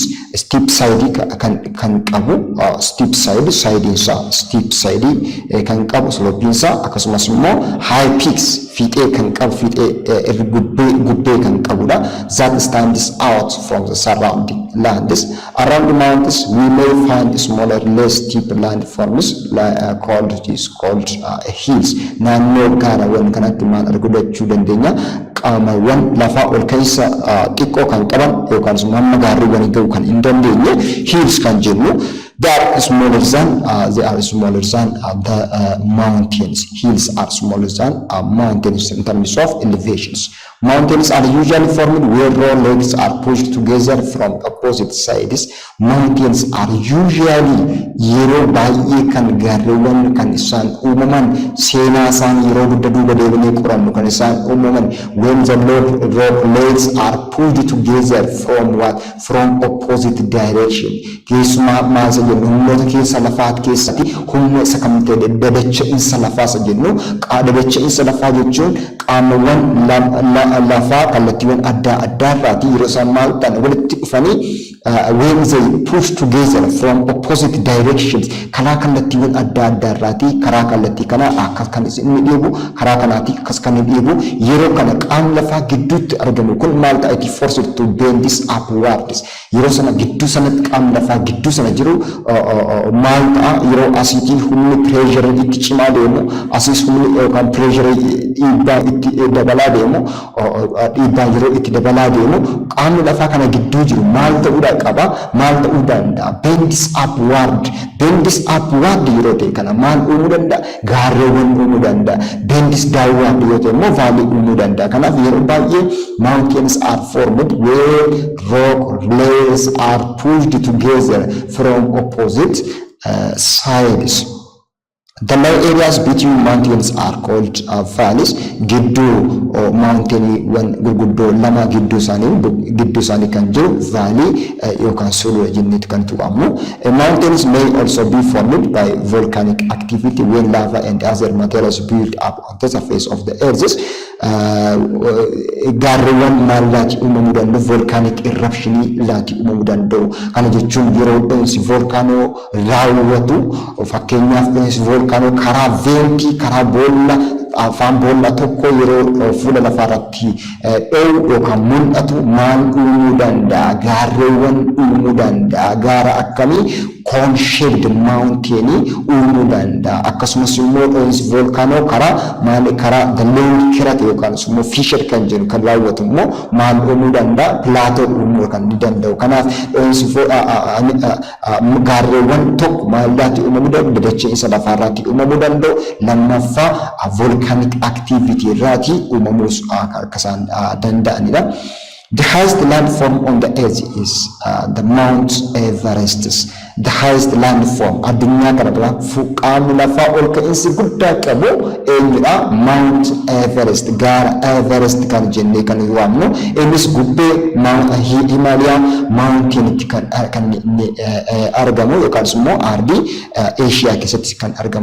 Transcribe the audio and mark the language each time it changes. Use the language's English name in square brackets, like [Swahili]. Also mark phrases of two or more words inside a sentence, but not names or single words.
[English] Steep side [Oromo] kan qabu [English] steep side [Oromo] kan qabu slopiinsa akkasumas immoo [English] high peaks [Oromo] fiixee kan qabu fiixee gubbee kan qabudha. [English] That stands out from the surrounding lands. Around the mountains we may find smaller less steep landforms called hills. [Oromo] Naannoo gaarawwan kanatti maal argachuu dandeenya? Qaamawwan lafaa ol keessa xiqqoo kan qaban yookaan hamma gaarreewwan ga'u kan hin dandeenye hills kan jennu. [English] They are smaller than the mountains. Hills are smaller than mountains in terms of elevations. Mountains are usually formed where raw lakes are pushed together from opposite sides. Mountains are usually [Oromo] yeroo baay'ee kan gaarreewwan kan isaan uumaman seenaa isaan yeroo guddaa duuba deebinee qorannu kan isaan uumaman [English] when the rock lakes are pushed together from opposite direction. [Oromo] Keessumaa maal jennu humnoota keessa lafaat keessatti humna isa kam ta'e dadacha'iinsa lafaa isa jennu. Dadacha'iinsa lafaa jechuun qaamawwan lafaa kallattiiwwan adda addaarraati yeroo isaan maal ta'an walitti dhufanii [English] when they push together from opposite directions [Oromo] karaa kallattiiwwan adda addaa irraatii karaa kallattii kana akkas kan inni dhiibu karaa kanaatti akkas kan inni dhiibu yeroo kana qaamni lafaa gidduutti argamu kun maal ta'a itti [English] force to bend this upwards [Oromo] yeroo sana gidduu sanatti qaamni lafaa gidduu sana jiru maal ta'a yeroo asiitii humni pressure itti cimaa deemu asiis humni yookaan pressure dhiibbaa itti dabalaa deemu dhiibbaa yeroo itti dabalaa deemu qaamni lafaa kana gidduu jiru maal ta'uudha qaba maal ta'uu danda'a [English] bendis upward [Oromo] yeroo ta'e kana maal uumuu danda'a gaarreewwan uumuu danda'a [English] bendis downward [Oromo] yoo ta'e immoo vaalii uumuu danda'a kanaaf yeroo baay'ee [English] mountains are formed where rock layers are pushed together from opposite sides. The low areas between mountains are called valleys. [Oromo] Giddu [English] mountain when [Oromo] gurguddo lama giddu sani kan jiru valley yookaan sulula jennee kan tuqamu. [English] Mountains may also be formed by volcanic activity when lava and other materials build up on the surface of the earth. [Oromo] Gaarreewwan maal laati uumamuu danda'u [English] volcanic eruption [Oromo] laati uumamuu danda'u. Kana jechuun yeroo dho'insi volkaanoo raawwatu fakkeenyaaf dho'insi volkaanoo karaa veentii karaa boolla afaan boolla tokko yeroo fuula lafaarratti dho'u yookaan mul'atu maal uumuu danda'a gaarreewwan uumuu danda'a gaara akkamii [English] cone-shaped mountain [Oromo] uumuu danda'a akkasumas immoo dho'insi volkaanoo karaa maali karaa [English] the land [Oromo] kirate yookaan immoo fissure kan jedhu kan raawwatu immoo maal uumuu danda'a plateau uumuu kan danda'u kanaaf dho'insi gaarreewwan tokko maal laati uumamuu danda'u dachee isa lafaarratti uumamuu danda'u lammaffaa [English] volcanic activity [Oromo] irraati uumamuus akkasaan danda'anidha. [English] The highest landform on the earth is the Mount Everest. The highest landform [Oromo] addunyaa kana irra fuqaamni lafaa ol ka'insi guddaa qabu eenyudha Mount Everest gaara Everest kan jennee kan waamnu innis gubbee Himalaya mountain kan argamu yookaan immoo ardii Asia keessatti kan argamu.